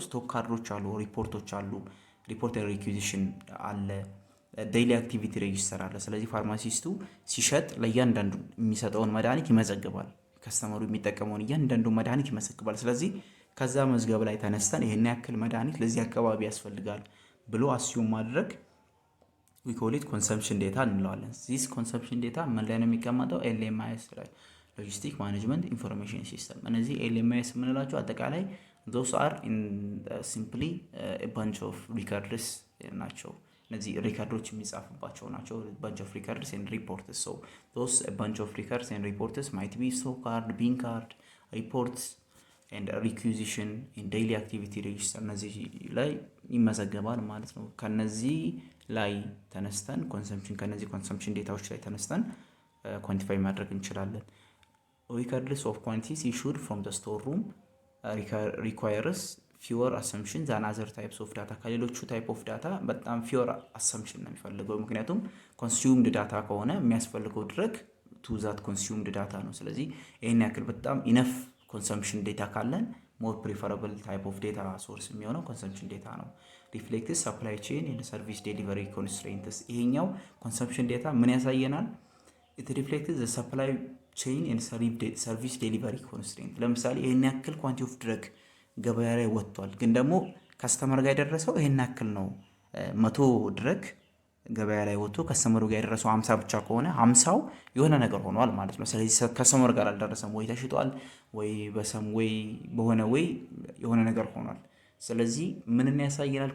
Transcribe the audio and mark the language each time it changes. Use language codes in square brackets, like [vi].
[am] ስቶክ ካርዶች አሉ፣ ሪፖርቶች አሉ፣ ሪፖርት ሪኩዊዚሽን አለ፣ ዴይሊ አክቲቪቲ ሬጂስተር አለ። ስለዚህ ፋርማሲስቱ ሲሸጥ ለእያንዳንዱ የሚሰጠውን መድኃኒት ይመዘግባል። ከስተመሩ የሚጠቀመውን እያንዳንዱ መድኃኒት ይመዘግባል። ስለዚህ ከዛ መዝገብ ላይ ተነስተን ይሄን ያክል መድኃኒት ለዚህ አካባቢ ያስፈልጋል ብሎ አስዩም ማድረግ [en] we call it consumption data [am] እንለዋለን። [en] this consumption data [am] ምን ላይ ነው የሚቀመጠው? LMIS ላይ ሎጂስቲክ ማኔጅመንት ኢንፎርሜሽን ሲስተም። እነዚህ LMIS የምንላቸው አጠቃላይ [en] those are in simply a bunch of records [am] ናቸው። እነዚህ ሪከርዶች የሚጻፍባቸው ናቸው። [en] bunch of records and reports. so those a bunch of records and reports might be stock card, bin card, reports and requisition and daily activity register [am] እነዚህ ላይ ይመዘገባል ማለት ነው። ከነዚህ ላይ ተነስተን ኮንሰምፕሽን ከነዚህ ኮንሰምፕሽን ዴታዎች ላይ ተነስተን ኳንቲፋይ ማድረግ እንችላለን። [en] records of quantities issued from the store room requires fewer assumptions than other types of data. [am] ከሌሎቹ ታይፕ ኦፍ ዳታ በጣም [en] fewer assumption [am] ነው የሚፈልገው። ምክንያቱም consumed ዳታ ከሆነ የሚያስፈልገው ድረግ [en] to that consumed data [am] ነው። ስለዚህ ይሄን ያክል በጣም enough consumption data ካለን [en] more preferable type of data source [am] የሚሆነው consumption data ነው። [en] reflects supply chain and service delivery constraints. [am] ይሄኛው consumption data ምን ያሳየናል? [en] it reflects the supply chain and service delivery constraint. [am] ለምሳሌ ይሄን ያክል [en] quantity of drug [am] ገበያ ላይ ወጥቷል፣ ግን ደግሞ ካስተመር ጋር የደረሰው ይሄን ያክል ነው። 100 ድረግ ገበያ ላይ ወጥቶ ካስተመሩ ጋር የደረሰው 50 ብቻ ከሆነ 50ው የሆነ ነገር ሆኗል ማለት ነው። ስለዚህ ካስተመር ጋር አልደረሰም፣ ወይ ተሽጧል፣ ወይ በሰም ወይ በሆነ ወይ የሆነ ነገር ሆኗል። ስለዚህ ምንን ያሳየናል?